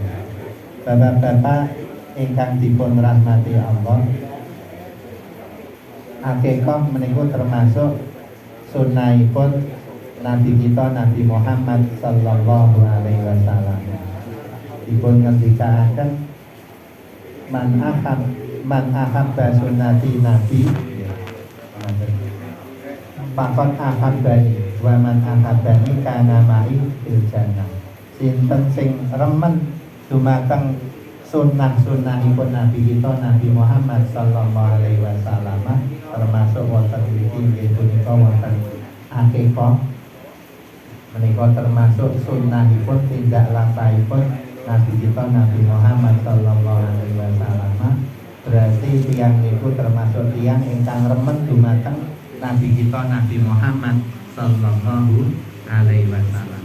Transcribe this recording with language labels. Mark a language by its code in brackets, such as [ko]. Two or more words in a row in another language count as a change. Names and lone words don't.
[jv] Bapak-bapak ingkang dipun rahmati Allah, akikah menika termasuk sunnahipun Nabi kita Nabi Muhammad [ar] صلى الله عليه وسلم. [jv] Dipun ngendikaaken [ar] من أحب سنتي [jv] nabi pakon [ar] أحبني ومن أحبني كان معي في الجنة. [jv] Sinten sing remen dumateng sunnah-sunnahipun Nabi kita Nabi Muhammad [ar] صلى الله عليه وسلم, [jv] termasuk wonten mriki nggih punika wonten akikah menika termasuk sunnahipun tindak lampahipun Nabi kita Nabi Muhammad [ar] صلى الله عليه وسلم. [jv] Berarti tiyang niku termasuk tiyang ingkang remen dumateng Nabi kita Nabi Muhammad [ar] صلى الله عليه وسلم.